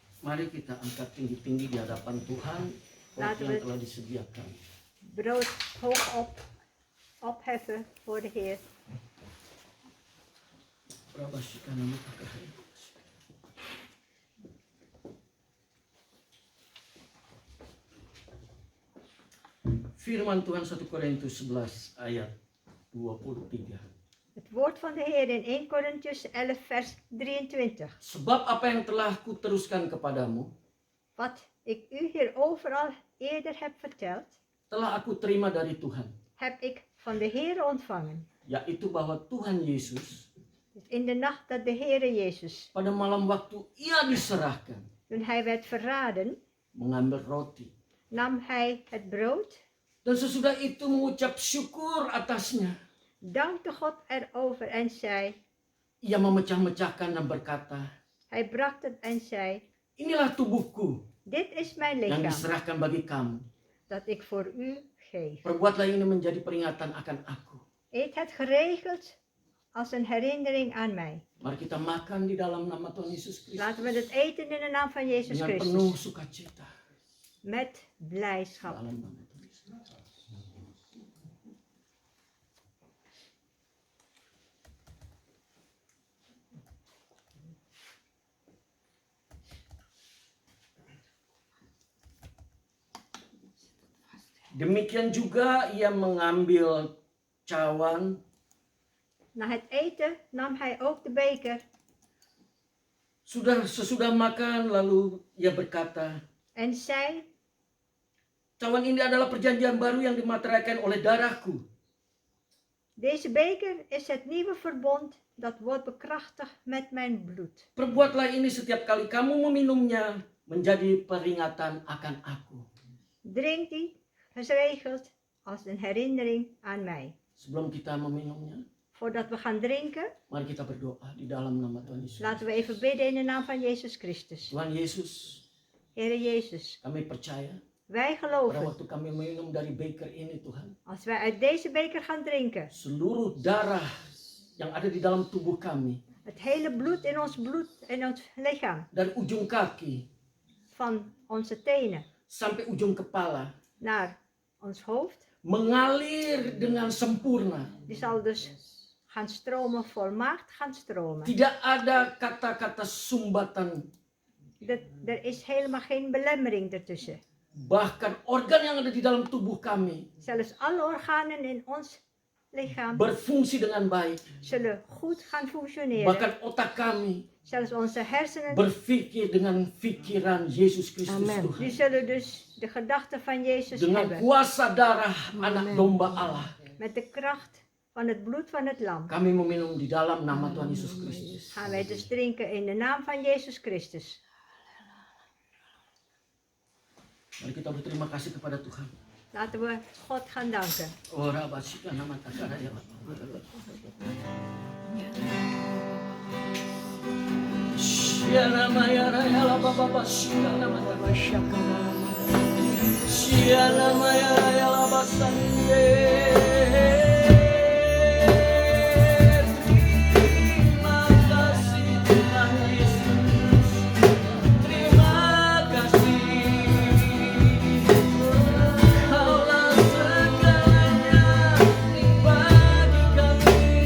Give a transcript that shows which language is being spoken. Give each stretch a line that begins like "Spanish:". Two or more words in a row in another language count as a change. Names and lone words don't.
Indonesian: Mari kita angkat tinggi-tinggi di hadapan Tuhan
Dutch: Laten
Indonesian: yang
Dutch: we
Indonesian: telah disediakan.
Dutch: brood hoog opheffen voor de Heer.
Indonesian: Firman Tuhan 1 Korintus 11 ayat 23.
Dutch: Het woord van de Heer in 1 Korintiërs 11 vers 23.
Indonesian: Sebab apa yang telah kuteruskan kepadamu,
Dutch: Wat ik u hierover al eerder heb verteld,
Indonesian: telah aku terima dari Tuhan,
Dutch: heb ik van de Heer ontvangen.
Indonesian: yaitu bahwa Tuhan Yesus
Dutch: Dus in de nacht dat de Heere Jezus,
Indonesian: pada malam waktu ia diserahkan,
Dutch: toen hij werd verraden,
Indonesian: mengambil roti,
Dutch: nam hij het brood,
Indonesian: dan sesudah itu mengucap syukur atasnya.
Dutch: dankte God erover en zei,
Indonesian: Ia memecah-mecahkan dan berkata,
Dutch: hij brak het en zei,
Indonesian: inilah tubuhku
Dutch: dit is mijn
Indonesian: yang
Dutch: lichaam,
Indonesian: diserahkan bagi kamu.
Dutch: dat ik voor u geef.
Indonesian: Perbuatlah ini menjadi peringatan akan aku.
Dutch: Eet het geregeld als een herinnering aan mij.
Indonesian: Mari kita makan di dalam nama Tuhan Yesus Kristus
Dutch: Laten we het eten in de naam van Jezus
Indonesian: dengan penuh
Dutch: Christus,
Indonesian: sukacita.
Dutch: met blijdschap.
Indonesian: Dalam nama Tuhan Yesus. Demikian juga ia mengambil cawan
Dutch: Na het eten nam hij ook de beker
Indonesian: sesudah makan, lalu ia berkata,
Dutch: en zei,
Indonesian: cawan ini adalah perjanjian baru yang dimateraikan oleh darahku.
Dutch: deze beker is het nieuwe verbond dat wordt bekrachtigd met mijn bloed.
Indonesian: Perbuatlah ini setiap kali kamu meminumnya menjadi peringatan akan aku.
Dutch: Drink die geregeld als een herinnering aan mij.
Indonesian: Sebelum kita meminumnya,
Dutch: Voordat we gaan drinken,
Indonesian: mari kita berdoa di dalam nama Tuhan Yesus.
Dutch: laten we even bidden in de naam van Jezus Christus.
Indonesian: Tuhan Yesus,
Dutch: Heere Jezus,
Indonesian: kami percaya
Dutch: wij
Indonesian: pada
Dutch: geloven,
Indonesian: waktu kami minum dari beker ini Tuhan,
Dutch: als wij uit deze beker gaan drinken,
Indonesian: seluruh darah yang ada di dalam tubuh kami,
Dutch: het hele bloed, in ons lichaam,
Indonesian: dari ujung kaki
Dutch: van onze tenen
Indonesian: sampai ujung kepala,
Dutch: naar ons hoofd,
Indonesian: mengalir dengan sempurna.
Dutch: die zal dus gaan stromen, volmaakt gaan stromen.
Indonesian: Tidak ada kata-kata sumbatan.
Dutch: Er is helemaal geen belemmering ertussen.
Indonesian: Bahkan organ yang ada di dalam tubuh kami
Dutch: Zelfs alle organen in ons lichaam
Indonesian: berfungsi dengan baik.
Dutch: zullen goed gaan functioneren.
Indonesian: Bahkan otak kami
Dutch: Zelfs onze hersenen,
Indonesian: berpikir dengan pikiran Yesus Kristus
Dutch: die
Indonesian: Tuhan.
Dutch: zullen dus de gedachten van Jezus
Indonesian: Dengan
Dutch: hebben.
Indonesian: kuasa darah anak domba Allah.
Dutch: Met de kracht van het bloed van het lam
Indonesian: Kami meminum di dalam nama Tuhan Yesus Kristus.
Dutch: gaan wij dus drinken in de naam van Jezus Christus.
Indonesian: Mari kita berterima kasih kepada Tuhan.
Dutch: Laten we God gaan danken. Ora basika nama takara ya. Siana maya raya la baba basika nama takara. Siana maya raya la basande.
Indonesian: Terima kasih Tuhan Yesus. Terima kasih. Kaulah segalanya bagi kami.